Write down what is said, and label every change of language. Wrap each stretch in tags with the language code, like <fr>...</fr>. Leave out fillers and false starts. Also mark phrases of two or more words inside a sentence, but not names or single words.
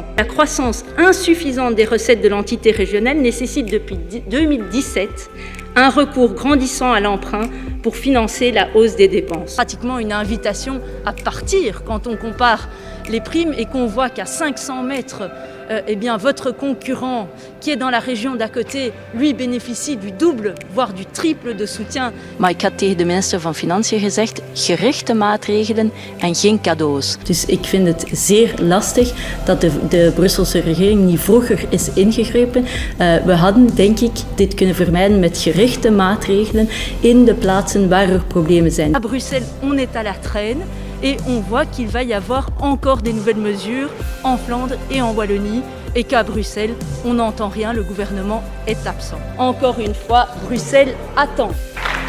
<fr>La croissance insuffisante des recettes de l'entité régionale nécessite depuis 2017 un recours grandissant à l'emprunt pour financer la hausse des dépenses. Pratiquement une invitation à partir quand on compare les primes et qu'on voit qu'à 500 mètres, votre concurrent qui est dans la région d'à côté, lui bénéficie du double, voire du triple de soutien.</fr> <nl>Maar ik had tegen de minister van Financiën gezegd, gerichte maatregelen en geen cadeaus. Dus ik vind het zeer lastig dat de Brusselse regering niet vroeger is ingegrepen. We hadden, denk ik, dit kunnen vermijden met gerichte maatregelen in de plaatsen waar er problemen zijn.</nl> <fr>À Bruxelles, on est à la traîne. Et on voit qu'il va y avoir encore des nouvelles mesures en Flandre et en Wallonie et qu'à Bruxelles, on n'entend rien, le gouvernement est absent. Encore une fois, Bruxelles attend.</fr>